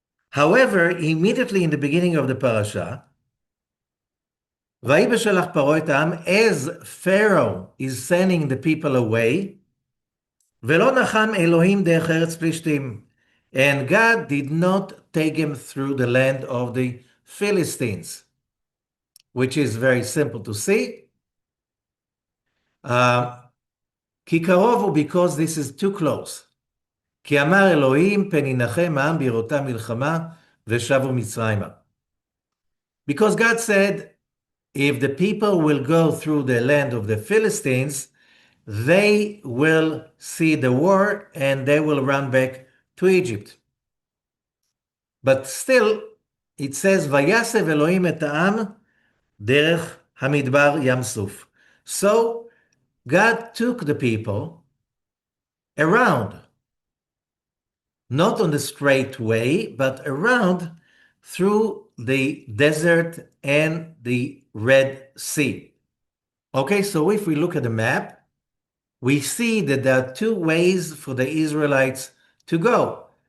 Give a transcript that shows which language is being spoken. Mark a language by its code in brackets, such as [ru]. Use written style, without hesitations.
[en] However, immediately in the beginning of the parasha, [he] "Vayi beshalach paro et ha'am," [en] as Pharaoh is sending the people away, [he] "Velo nacham Elohim derech eretz Plishtim," [en] and God did not take him through the land of the Philistines, which is very simple to see. [he] כי קרוב הוא, [en] because this is too close. [he] כי אמר אלוהים פן ינחם העם בראותם מלחמה ושבו מצרימה. [en] Because God said, if the people will go through the land of the Philistines, they will see the war and they will run back to Egypt. But still, it says, [he] ויסב אלוהים את העם דרך המדבר ים סוף. [en] So, God took the people around, not on the straight way, but around through the desert and the Red Sea. Okay, so if we look at the map, we see that there are two ways for the Israelites to go.